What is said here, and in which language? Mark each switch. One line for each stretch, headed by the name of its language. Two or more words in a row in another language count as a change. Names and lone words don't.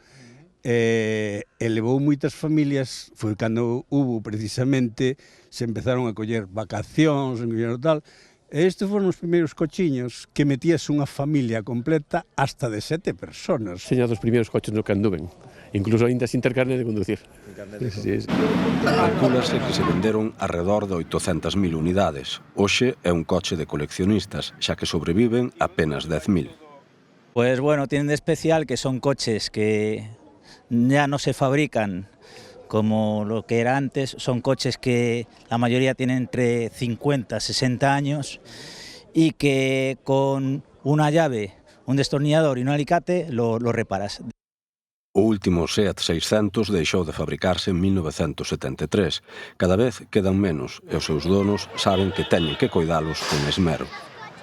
Galician: E levou moitas familias, foi cando hubo precisamente, se empezaron a coller vacacións, tal, e estes foron os primeiros cochiños que metías unha familia completa hasta de 7 personas. Seña dos primeiros coches no que anduven, incluso aínda sin ter carne de conducir. Calcúlase que se venderon alrededor de 800.000 unidades. Hoxe é un coche de coleccionistas, xa que sobreviven apenas 10.000.
Spanish: Pues bueno, tienen de especial que son coches que ya no se fabrican como lo que era antes, son coches que la mayoría tienen entre 50 y 60 años y que con una llave, un destornillador y un alicate lo reparas.
Galician: O último Seat 600 deixou de fabricarse en 1973. Cada vez quedan menos e os seus donos saben que teñen que coidalos con esmero.